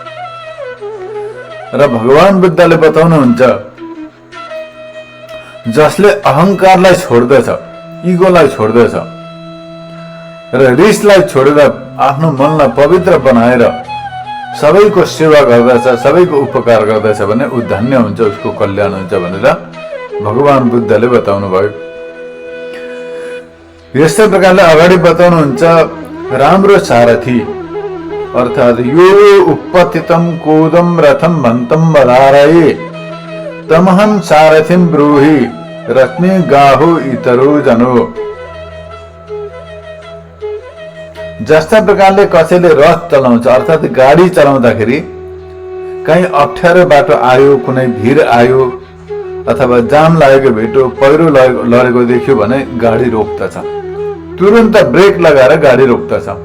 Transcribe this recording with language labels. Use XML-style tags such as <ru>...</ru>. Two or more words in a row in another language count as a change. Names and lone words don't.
<ne>र भगवान बुद्धले बताउनुहुन्छ, जसले अहंकारलाई छोड्दछ, इगोलाई छोड्दछ र रिसलाई छोडेर आफ्नो मनलाई पवित्र बनाएर सबैको सेवा गर्दछ, सबैको उपकार गर्दछ भने ऊ धन्य हुन्छ, उसको कल्याण हुन्छ भनेर भगवान बुद्धले बताउनु भयो। यस्तै प्रकारले अगाडि बताउनुहुन्छ, राम्रो सारथी अर्थात</ne> <pi>यो उपपतितम कोदम रथम भन्तम बधारये तमहं सारथिम ब्रूहि रत्ने गाहो इतरो जनो।</pi> <ne>जस्ता प्रकारले कसैले रथ चलाउँछ अर्थात गाडी चलाउँदाखेरि कहीँ अप्ठ्यारो बाटो आयो, कुनै भिड आयो अथवा जाम लागेको भेट्यो, पहिरो लडेको देख्यो भने गाडी रोक्दछ, तुरन्त ब्रेक लगाएर गाडी रोक्दछ।</ne>